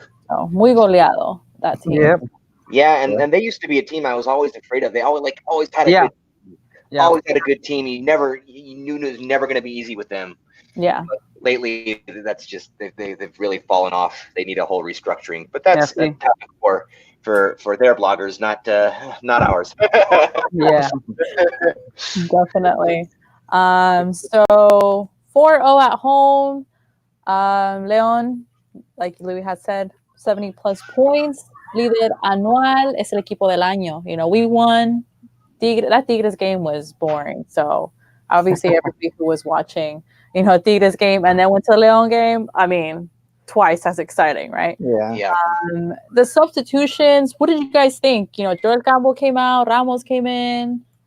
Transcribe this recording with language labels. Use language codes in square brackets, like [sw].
[en] So [es] muy goleado, [en] that team. Yep. Yeah, and, Yeah. and they used to be a team I was always afraid of. They always had a Yeah. good Yeah. team. You knew it was never going to be easy with them. Yeah. But lately, that's just they've really fallen off. They need a whole restructuring. But Yeah. that's a See. topic for their bloggers, not ours. Yeah. Definitely. So 4-0 at home. León, like Louis has said, 70 plus points. [es] Líder anual es el equipo del año. [en] We won. That Tigres game was boring. So obviously everybody who was watching, Tigres game and then went to the León game, I mean, twice as exciting, right? Yeah. Yeah. The substitutions, what did you guys think? Joel Campbell came out, Ramos came in.